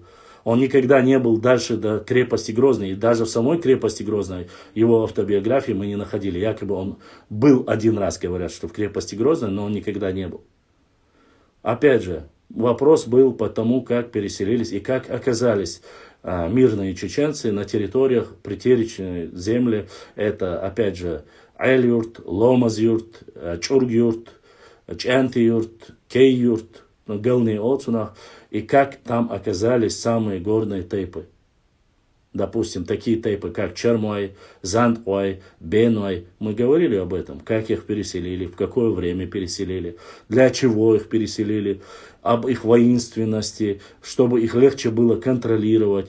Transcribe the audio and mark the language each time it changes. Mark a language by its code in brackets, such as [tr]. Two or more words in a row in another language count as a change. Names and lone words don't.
[ru] Он никогда не был дальше до крепости Грозной. И даже в самой крепости Грозной его автобиографии мы не находили. Якобы он был один раз, говорят, что в крепости Грозной, но он никогда не был. Опять же, вопрос был по тому, как переселились и как оказались мирные чеченцы на территориях притеречной земли. Это, опять же, Айль-юрт, Ломаз-юрт, Чург-юрт, Чанти-юрт, Кей-юрт, Галный Оцунах. И как там оказались самые горные тайпы. Допустим, такие тейпы, как Чермой, Зандой, Беной. Мы говорили об этом, как их переселили, в какое время переселили, для чего их переселили, об их воинственности, чтобы их легче было контролировать.